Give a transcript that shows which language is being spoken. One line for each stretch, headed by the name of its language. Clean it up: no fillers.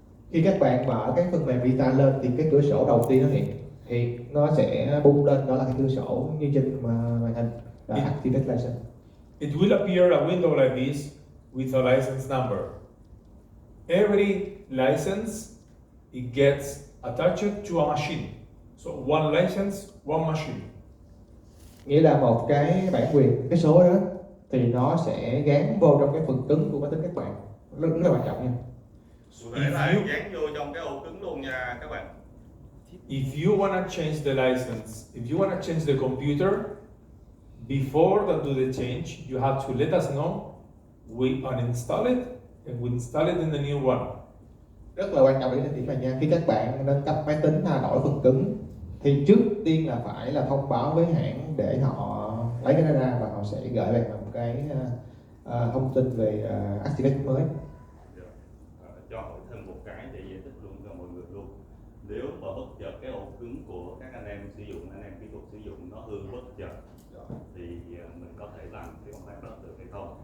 Vietnamese: khi các bạn mở cái phần mềm Rita lên thì cái cửa sổ đầu tiên nó hiện nó sẽ bung lên, đó là cái cửa sổ như trên màn hình là Activate License.
English: It will appear a window like this with a license number. Every license, it gets attached to a machine. So one license, one machine.
Vietnamese: Nghĩa là một cái bản quyền, cái số đó thì nó sẽ gắn vô trong cái phần cứng của máy tính các bạn, rất là quan trọng nha. Cụ thể là dán vô trong cái ổ cứng luôn nha các bạn.
English: If you wanna change the license, if you wanna change the computer, before do the change, you have to let us know. We uninstall it and we install it in the new one.
Vietnamese: Rất là quan trọng để điểm này nha. Khi các bạn nâng cấp máy tính thay đổi phần cứng thì trước tiên là phải là thông báo với hãng để họ lấy cái đó ra và họ sẽ gửi về một cái thông tin về Activate mới. Cho hỏi thêm một cái để giải thích luôn cho mọi người luôn. Nếu mà bất chợt cái ổ cứng của các anh em sử dụng, anh em kỹ thuật sử dụng nó hư bất chợt thì mình có thể làm cái công tác đó được hay không?